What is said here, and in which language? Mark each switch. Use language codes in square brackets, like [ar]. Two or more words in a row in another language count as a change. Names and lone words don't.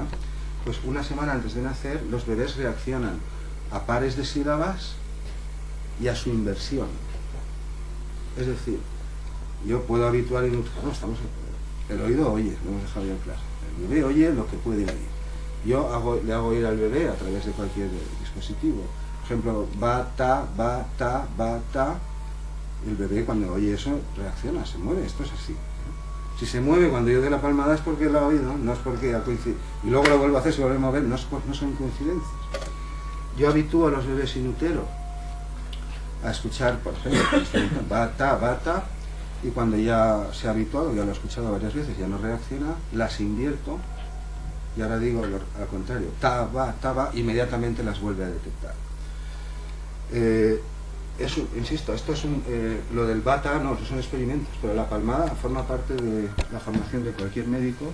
[es] Pues una semana antes de nacer los bebés reaccionan a pares de sílabas y a su inversión. Es decir, yo puedo habituar y no, el oído oye, lo hemos dejado ya en clase. El bebé oye lo que puede oír. Yo le hago oír al bebé a través de cualquier dispositivo. Por ejemplo, ba, ta, ba, ta, ba, ta. El bebé cuando oye eso reacciona, se mueve, esto es así. Si se mueve cuando yo doy la palmada es porque lo ha oído, no es porque ha coincidido. Y luego lo vuelvo a hacer, se vuelve a mover, no son coincidencias. Yo habitúo a los bebés sin útero a escuchar, por ejemplo, ba, ta, y cuando ya se ha habituado, ya lo he escuchado varias veces, ya no reacciona, las invierto. Y ahora digo al contrario, ta, va, inmediatamente las vuelve a detectar. Insisto, esto es lo del bata, no, son experimentos, pero la palmada forma parte de la formación de cualquier médico.